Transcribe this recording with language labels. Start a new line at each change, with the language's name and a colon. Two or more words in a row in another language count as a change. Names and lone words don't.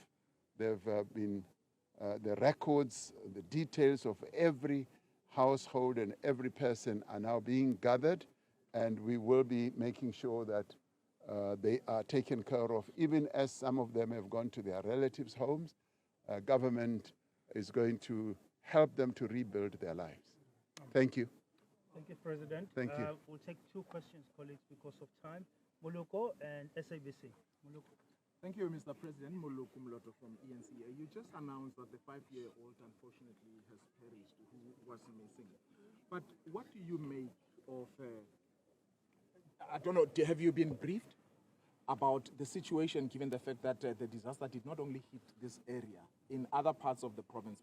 English: They've been, the records, the details of every household and every person are now being gathered, and we will be making sure that they are taken care of. Even as some of them have gone to their relatives' homes, government is going to help them to rebuild their lives. Thank you. Thank you, President. Thank you. We'll take two questions, colleagues, because of time. Moloko and SABC. Moloko. Thank you, Mr. President. Moloko Mloto from ENCA. You just announced that the 5-year-old unfortunately has perished, who was missing. But what do you make of, I don't know, have you been briefed about the situation, given the fact that the disaster did not only hit this area, in other parts of the province?